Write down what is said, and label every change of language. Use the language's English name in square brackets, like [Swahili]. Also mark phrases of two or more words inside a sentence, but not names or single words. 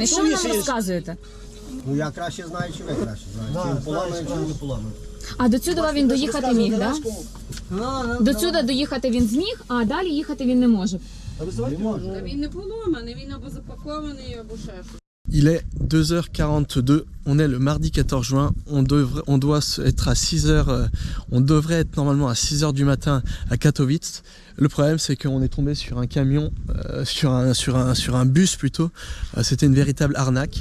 [Ukrainian] Що ви нам розказуєте? Ну я краще знаю, чи ви краще знаєте. Чи він поламаний, чи він не поламаний. А до сюди він доїхати міг, так? До сюди доїхати він зміг, а далі їхати він не може. Він не поломаний, він або запакований, або ще щось. [French] Il est 2h42, on est le mardi 14 juin, on doit être à 6h, on devrait être normalement à 6h du matin à Katowice. Le problème c'est qu'on est tombé sur un camion, sur un bus plutôt, c'était une véritable arnaque.